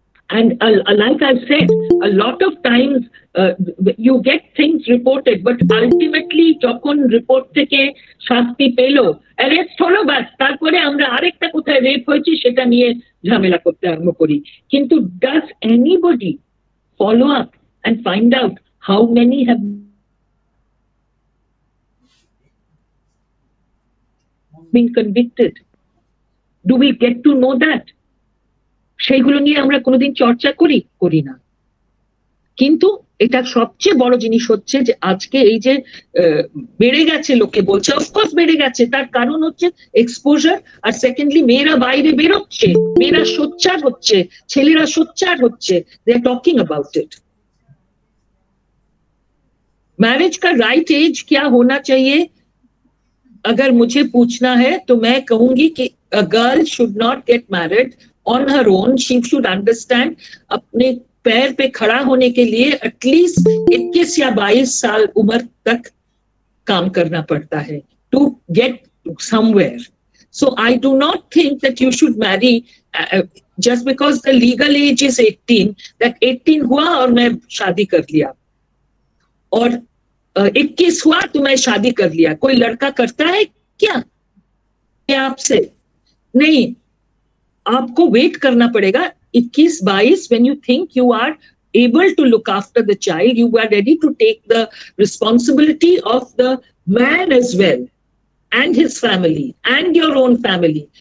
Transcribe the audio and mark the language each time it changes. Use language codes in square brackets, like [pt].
[en] And like I've said, a lot of times you get things reported, but ultimately [bn] যখন report থেকে শাস্তি পেল, arrest হলো, বাস তারপরে আমরা আরেকটা কোথায় রেপ হয়েছে সেটা নিয়ে ঝামেলা করতে আরম্ভ করি। কিন্তু [en] does anybody follow up and find out how many have been convicted? Do we get to know that? [bn] সেইগুলো নিয়ে আমরা কোনোদিন চর্চা করি না। কিন্তু এটা সবচেয়ে বড় জিনিস হচ্ছে যে আজকে এই যে বেড়ে গেছে, লোকে বলছে অফকোর্স বেড়ে গেছে, তার কারণ হচ্ছে এক্সপোজার, আর সেকেন্ডলি মেয়েরা বাইরে বেরোচ্ছে, মেয়েরা সোচ্চার হচ্ছে, ছেলেরা সোচ্চার হচ্ছে, [en] They are talking about it. [hi] Marriage का राइट एज क्या होना चाहिए अगर मुझे पूछना है तो मैं कहूंगी कि [en] a girl should not get married on her own. She should understand [hi] अपने पैर पे खड़ा होने के लिए एटलीस्ट 21 या 22 साल उम्र तक काम करना पड़ता है [en] to get somewhere. So I do not think that you should marry just because the legal age is 18, that [hi] 18 हुआ और मैं शादी कर लिया, और 21 हुआ तो मैं शादी कर लिया। कोई लड़का करता है क्या आपसे? नहीं, आपको वेट करना पड़ेगा [en] 21-22 when you think you are able to look after the child, you are ready to take the responsibility of the man as well and his family and your own family.